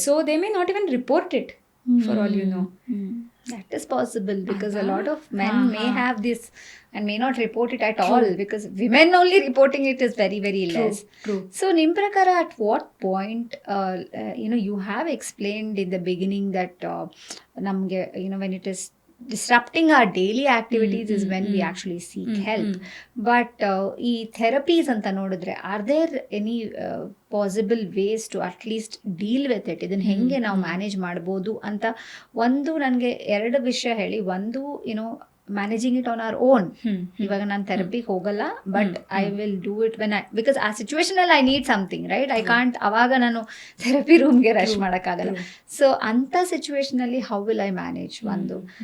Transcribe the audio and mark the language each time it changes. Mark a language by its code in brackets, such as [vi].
[en] So they may not even report it for all you know. That is possible because a lot of men may have this and may not report it at all, because women only reporting it is very, very less. True. So [kn] nim prakara, [en] at what point you have explained in the beginning that namge when it is disrupting our daily activities is when we actually seek help. But ee therapies [kn] anta nodidre, [en] are there any possible ways to at least deal with it? [kn] ಇದನ್ನ ಹೆಂಗೆ ನಾವು manage ಮಾಡ್ಬೋದು ಅಂತ ಒಂದು ನನಗೆ 2 ವಿಷಯ ಹೇಳಿ. [en] ಒಂದು managing it on our own. [kn] ಇವಾಗ ನಾನು ಥೆರಪಿಗೆ ಹೋಗಲ್ಲ, [en] but I will do it when because [kn] ಆ ಸಿಚುವೇಶನಲ್ಲಿ [en] I need something, right? I can't [kn] ಅವಾಗ ನಾನು ಥೆರಪಿ ರೂಮ್ಗೆ ರಶ್ ಮಾಡೋಕ್ಕಾಗಲ್ಲ. ಸೊ ಅಂಥ ಸಿಚುವೇಶನಲ್ಲಿ [en] How will I manage? [kn] ಒಂದು.